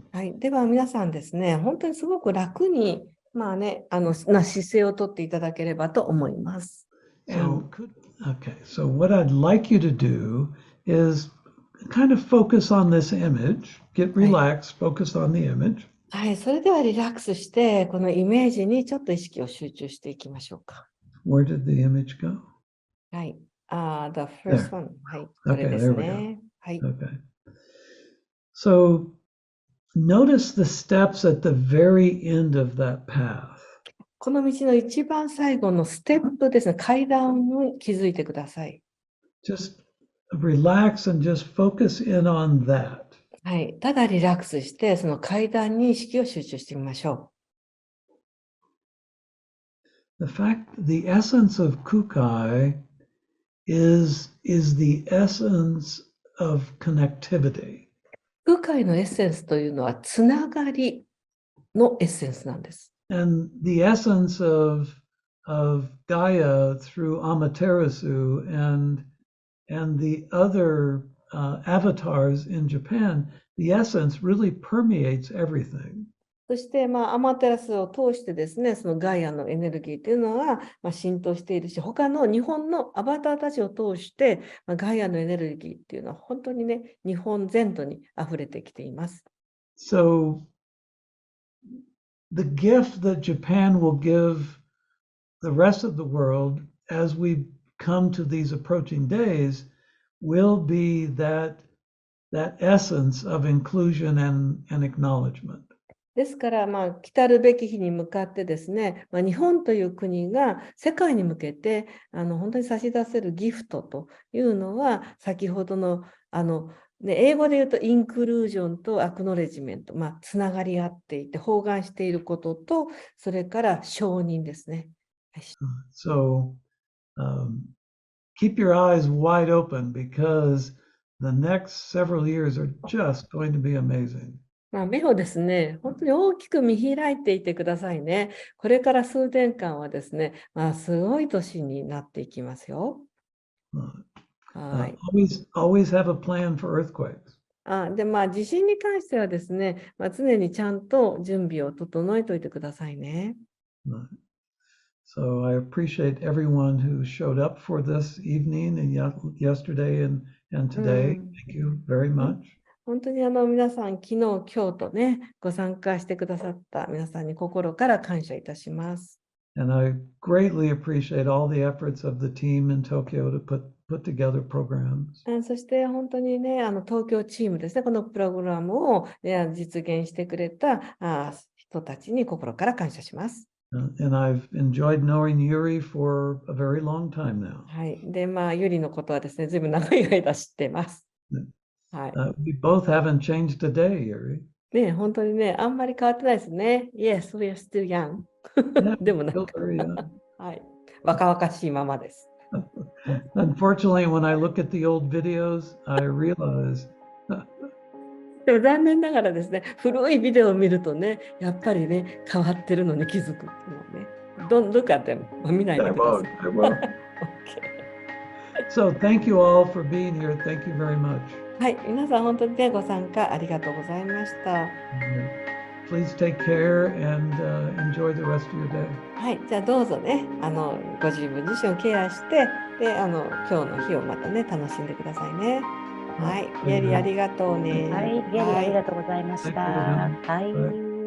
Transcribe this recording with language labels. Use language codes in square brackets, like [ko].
[ja] はい、では皆さんですね、本当にすごく楽に、まあね、姿勢をとっていただければと思います。 [en] Okay, so what I'd like you to do is kind of focus on this image, get relaxed, focus on the image. [ja] はい、それではリラックスして、このイメージにちょっと意識を集中していきましょうか。 [en] Where did the image go? [ja] はい、 [en] the first one。 [ja] はい、これですね。はい。 [en] Okay. So notice the steps at the very end of that path. [ja] この道の一番最後のステップですね、階段に気づいてください。 [en] Just relax and just focus in on that. [ja] はい、ただリラックスして、その階段に意識を集中してみましょう。 [en] The essence of Kukai is the essence of connectivity. [ja] 空海のエッセンスというのはつながりのエッセンスなんです。 [en] And the essence of Gaia through Amaterasu and the other avatars in Japan, the essence really permeates everything. [ja] そして、アマテラスを通してですね、そのガイアのエネルギーというのは、浸透しているし、他の日本のアバターたちを通して、ガイアのエネルギーっていうのは本当にね、日本全土に溢れてきています。 [en] So the gift that Japan will give the rest of the world as we come to these approaching days will be that essence of inclusion and acknowledgement. [ja] ですから、来たるべき日に向かってですね、日本という国が世界に向けて本当に差し出せるギフトというのは、先ほどの英語で言うとインクルージョンとアクノレジメント、つながり合っていて包含していることと、それから承認ですね。 [en] So, keep your eyes wide open because the next several years are just going to be amazing. [ja] 目をですね、本当に大きく見開いていてくださいね。これから数年間はですね、すごい年になっていきますよ。はい。 [en] Always have a plan for earthquakes. [ja] で、地震に関してはですね、常にちゃんと準備を整えておいてくださいね。 [en] So I appreciate everyone who showed up for this evening and yesterday and today. Thank you very much. [ja] 本当に皆さん、昨日、今日とね、ご参加してくださった皆さんに心から感謝いたします。 [en] And I greatly appreciate all the efforts of the team in Tokyo to put together programs. [ja] そして本当にね、東京チームですね、このプログラムを実現してくれた人たちに心から感謝します。 [en] And I've enjoyed knowing Yuri for a very long time now. [ja] はい。で、ユリのことはですね、ずいぶん長い間知ってます。はい。 [en] We both haven't changed a day, Yuri. [ja] ね、本当にね、あんまり変わってないですね。 [en] Yes, we are still young. [ja] でもなんか、はい。若々しいままです。 [en] Unfortunately, when I look at the old videos, I realize [ja] でも残念ながらですね、古いビデオを見るとね、やっぱりね、変わってるのに気づくっていうのね。 [en] Don't look at them. [ja] 見ないでください。 [en] I won't. So thank you all for being here. Thank you very much. [ja] はい、皆さん本当にね、ご参加ありがとうございました。 [en] Please take care and enjoy the rest of your day. [ja] はい、じゃあどうぞね、ご自分自身をケアして、で、今日の日をまたね、楽しんでくださいね。はい、ゲリありがとうね。はい、ゲリありがとうございました。はい。